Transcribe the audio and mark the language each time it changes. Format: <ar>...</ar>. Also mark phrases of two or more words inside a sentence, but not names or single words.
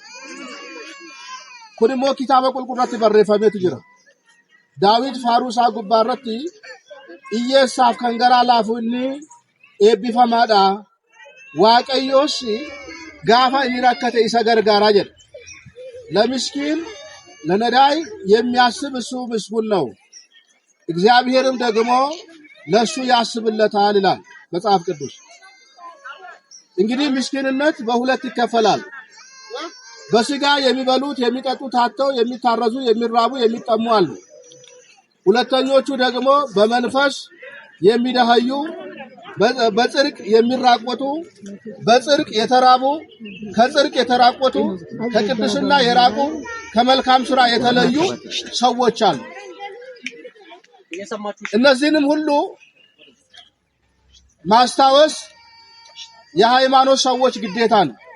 <om>Kun immoo kitaaba qulqulluutti barreeffameetu jira. Daawit faaruu isaa gubbaa irratti hiyyeessaaf kan garaa laafu inni eebbifamaadha. waaqayyoos gaafa inni rakkate isa gargaara jedha</om> <am>ለምስኪን ለነዳይ የሚያስብ እሱ ምስጉን ነው እግዚአብሔርም ደግሞ ለሱ ያስብለታል ይላል መጽሐፍ ቅዱስ እንግዲህ ምስኪንነት በሁለት ይከፈላል በስጋ የሚበሉት የሚጠጡት አጥተው የሚታረዙ የሚራቡ የሚጠሙ አሉ ሁለተኞቹ ደግሞ በመንፈስ የሚደሃዩ በጽድቅ የሚራቆቱ በጽድቅ የተራቡ ከጽድቅ የተራቆቱ ከቅድስና የራቁ ከመልካም ሥራ የተለዩ ሰዎች አሉ እነዚህንም ሁሉ ማስታወስ የሃይማኖት ሰዎች ግዴታ ነው</am>